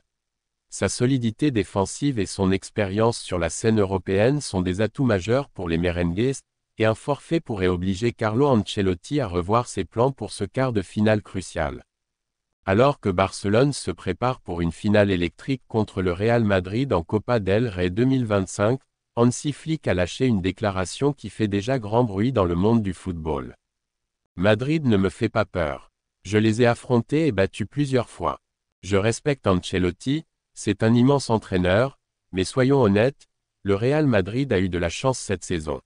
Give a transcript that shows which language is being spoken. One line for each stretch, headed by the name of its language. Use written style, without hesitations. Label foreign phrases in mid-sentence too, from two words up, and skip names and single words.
French: Sa solidité défensive et son expérience sur la scène européenne sont des atouts majeurs pour les merengues, et un forfait pourrait obliger Carlo Ancelotti à revoir ses plans pour ce quart de finale crucial. Alors que Barcelone se prépare pour une finale électrique contre le Real Madrid en Copa del Rey 2025, Hansi Flick a lâché une déclaration qui fait déjà grand bruit dans le monde du football. Madrid ne me fait pas peur. Je les ai affrontés et battus plusieurs fois. Je respecte Ancelotti, c'est un immense entraîneur, mais soyons honnêtes, le Real Madrid a eu de la chance cette saison.